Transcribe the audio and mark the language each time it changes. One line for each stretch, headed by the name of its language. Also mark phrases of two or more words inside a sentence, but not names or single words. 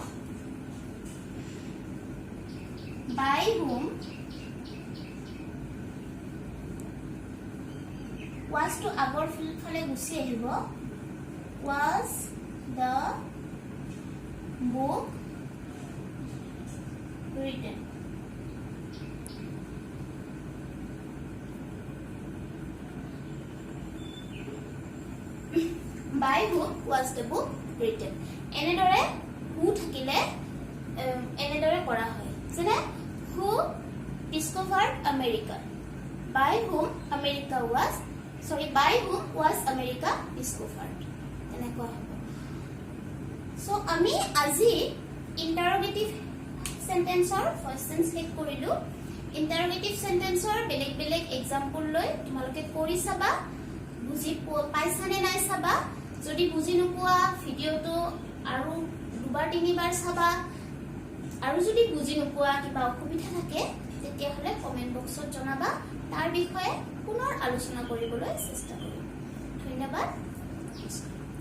English: by whom was to
Assamese: আগৰ ফালে গুছি আহিব
English: was the book written by whom was the book written
Assamese: এনেদৰে who থাকিলে এনেদৰে কৰা হয় যেনে
English: who discovered America by whom America was America discovered
Assamese: এনেকুৱা হ'ব
English: so
Assamese: আমি আজি
English: interrogative sentence first tense
Assamese: শেষ কৰিলো
English: interrogative sentence
Assamese: বেলেগ এক্সাম্পল লৈ তোমালোকে কৰি চাবা বুজি পাইছানে নাই চাবা যদি বুজি নোপোৱা ভিডিওটো আৰু দুবাৰ তিনিবাৰ চাবা আৰু যদি বুজি নোপোৱা কিবা অসুবিধা থাকে তেতিয়া হলে
English: comment box
Assamese: জনাবা তাৰ বিষয়ে পুনৰ আলোচনা কৰিবলৈ চেষ্টা কৰিম ধন্যবাদ